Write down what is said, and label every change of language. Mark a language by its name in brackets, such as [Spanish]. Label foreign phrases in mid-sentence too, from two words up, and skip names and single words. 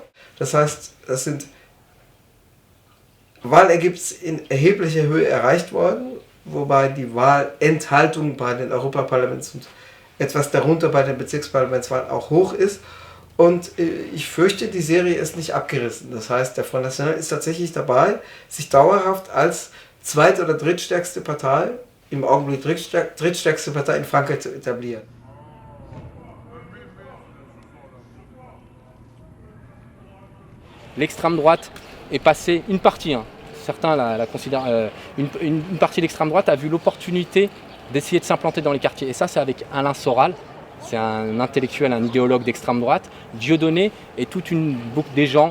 [German] Das heißt, das sind Wahlergebnisse in erheblicher Höhe erreicht worden, wobei die Wahlenthaltung bei den Europaparlaments- und etwas darunter bei den Bezirksparlamentswahlen auch hoch ist. Und ich fürchte, die Serie ist nicht abgerissen. Das heißt, der Front National ist tatsächlich dabei, sich dauerhaft als zweit- oder drittstärkste Partei, im Augenblick drittstärkste Partei in Frankreich zu etablieren. [French] L'extrême droite est passée, une partie, hein, certains la considèrent, une partie de l'extrême droite a vu l'opportunité d'essayer de s'implanter dans les quartiers. Et ça, c'est avec Alain Soral, c'est un intellectuel, un idéologue d'extrême droite, Dieudonné et toute une boucle des gens.